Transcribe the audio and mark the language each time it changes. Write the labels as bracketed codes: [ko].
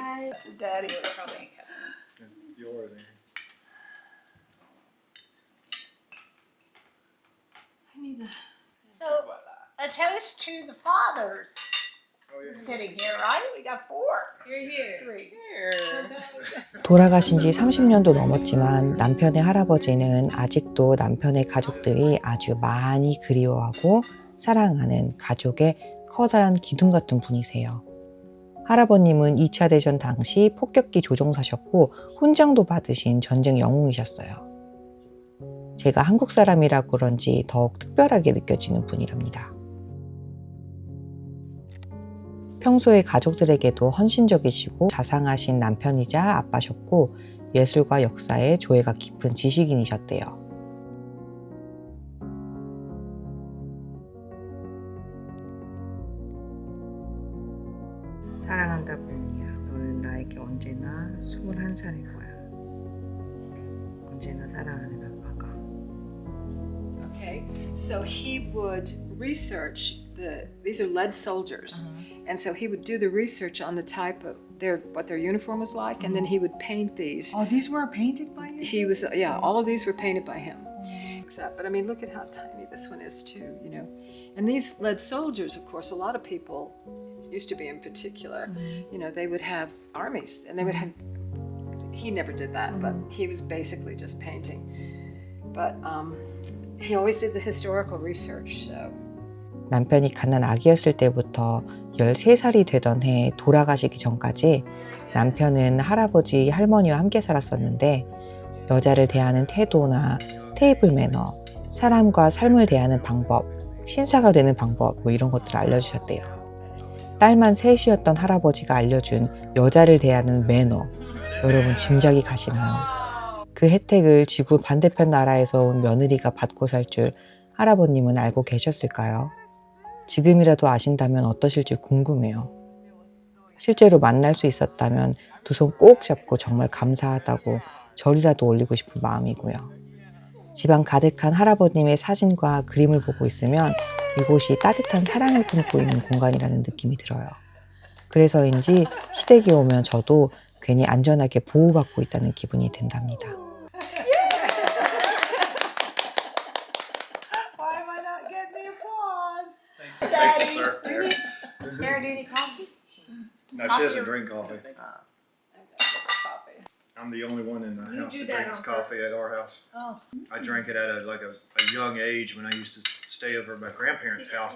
[en] Hi. That's a Daddy. Probably. You're there. I need to. So, a toast to the fathers sitting here, right? We got 4. You're here. 3. [ko] 돌아가신 지 30년도 넘었지만 남편의 할아버지는 아직도 남편의 가족들이 아주 많이 그리워하고 사랑하는 가족의 커다란 기둥 같은 분이세요. 할아버님은 2차 대전 당시 폭격기 조종사셨고 훈장도 받으신 전쟁 영웅이셨어요. 제가 한국 사람이라 그런지 더욱 특별하게 느껴지는 분이랍니다. 평소에 가족들에게도 헌신적이시고 자상하신 남편이자 아빠셨고 예술과 역사에 조예가 깊은 지식인이셨대요. 사랑한다, 불리야. 너 너는 나에게 언제나 21살일 거야. 언제나 사랑하는 아빠가. [en] Okay, so he would research these are lead soldiers, and so he would do the research on the type of what their uniform was like, and then he would paint these. Oh, these were painted by you? He was all of these were painted by him. Except, but I mean, look at how tiny this one is too, you know. And these lead soldiers, of course, a lot of people used to be in particular, you know, they would have armies, and they would have. He never did that, but he was basically just painting. But he always did the historical research, so. [ko] 남편이 갓난 아기였을 때부터 13살이 되던 해 돌아가시기 전까지 남편은 할아버지, 할머니와 함께 살았었는데 여자를 대하는 태도나 테이블 매너, 사람과 삶을 대하는 방법, 신사가 되는 방법 뭐 이런 것들을 알려주셨대요. 딸만 셋이었던 할아버지가 알려준 여자를 대하는 매너, 여러분 짐작이 가시나요? 그 혜택을 지구 반대편 나라에서 온 며느리가 받고 살 줄 할아버님은 알고 계셨을까요? 지금이라도 아신다면 어떠실지 궁금해요. 실제로 만날 수 있었다면 두 손 꼭 잡고 정말 감사하다고 절이라도 올리고 싶은 마음이고요. 집안 가득한 할아버님의 사진과 그림을 보고 있으면 이곳이 따뜻한 사랑을 품고 있는 공간이라는 느낌이 들어요. 그래서인지 시댁에 오면 저도 괜히 안전하게 보호받고 있다는 기분이 든답니다. [en] Why am I not getting the applause? Thank you, sir. Mary, do you need coffee? No, she doesn't drink coffee. Coffee. I'm the only one in the house do that that drinks on coffee at our house. Oh. I drank it at a young age when I used to stay over at my grandparents' house.